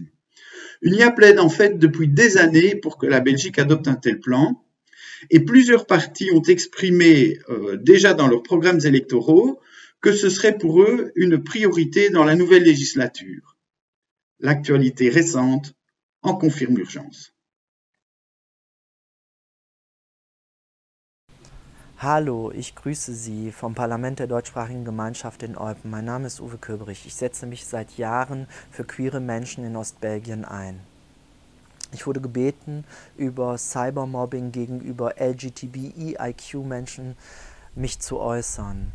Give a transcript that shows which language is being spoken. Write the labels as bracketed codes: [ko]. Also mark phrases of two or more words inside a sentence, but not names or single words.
[fr] UNIA plaide en fait depuis des années pour que la Belgique adopte un tel plan et plusieurs partis ont exprimé déjà dans leurs programmes électoraux que ce serait pour eux une priorité dans la nouvelle législature. L'actualité récente en confirme l'urgence. [de] Hallo, ich grüße Sie vom Parlament der deutschsprachigen Gemeinschaft in Eupen. Mein Name ist Uwe Köbrich. Ich setze mich seit Jahren für queere Menschen in Ostbelgien ein. Ich wurde gebeten, über Cybermobbing gegenüber LGBTIQ-Menschen mich zu äußern.